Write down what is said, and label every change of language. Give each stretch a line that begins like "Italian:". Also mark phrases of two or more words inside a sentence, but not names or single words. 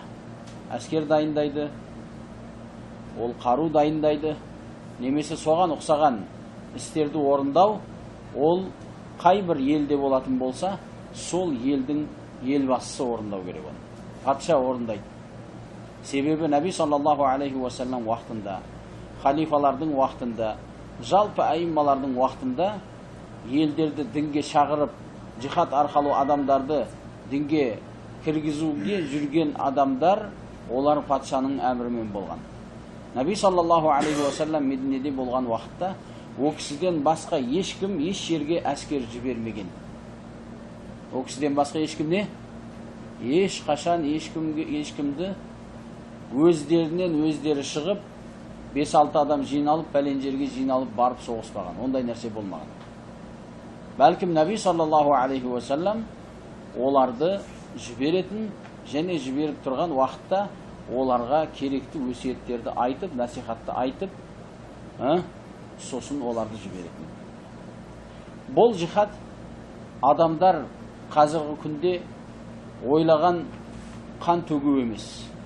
Kazakh: Әскер дайындайды, ол қару дайындайды, немесе соған ұқсаған істерді орындау, ол қай бір елде болатын болса, сол елдің елбасысы орындау керек оны. Патша орындайды. Себебі Наби
Arabic: صلى الله عليه وسلم
Kazakh: уақытында, халифалардың уақытында, жалпы айыммалардың уақытында елдерді дінге шағырып, жихад арқылы адамдарды дінге кіргізуге жүрген адамдар, олар патшаның әмірімен болған. Наби
Arabic: صلى الله عليه وسلم
Kazakh: Мединеде болған уақытта о кісіден басқа ешкім еш жерге әскер жібермеген. О кісіден басқа ешкім не? Ешқашан ешкімді өздерінен өздері шығып, 5-6 адам жиналып, пәлен жерге жиналып барып соғыспаған. Ондай нәрсе болмаған. Бәлкім Наби
Arabic: صلى الله عليه وسلم
Kazakh: оларды жіберетін және жіберіп тұрған уақытта оларға керекті өсиеттерді айтып, насихатты айтып, сосын оларды жіберетін. Бұл жихад адамдар қазіргі күнде ойлаған қан төгу емес.